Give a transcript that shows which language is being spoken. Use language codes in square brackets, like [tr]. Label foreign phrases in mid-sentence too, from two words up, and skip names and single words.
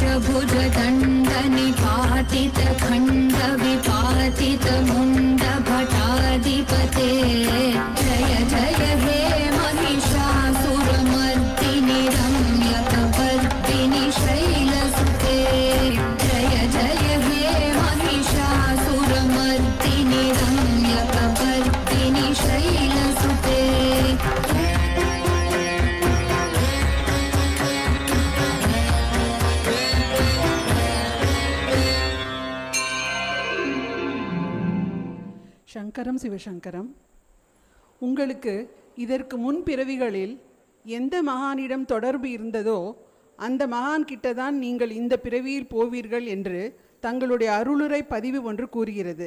[sa] भुज दण्ड निपातित खण्ड विपातित मुण्ड भटाधिपते जय जय हे महिषासुरमर्दिनि रम्यकपर्दिनि शैलसुते जय जय हे महिषासुरमर्दिनि रम्यकपर्दिनि शैलसुते சங்கரம் சிவசங்கரம். [ta] உங்களுக்கு இதற்கு முன் பிறவிகளில் எந்த மகானிடம் தொடர்பு இருந்ததோ அந்த மகான் கிட்டதான் நீங்கள் இந்த பிறவியில் போவீர்கள் என்று தங்களுடைய அருளுரை பதிவு ஒன்று கூறுகிறது.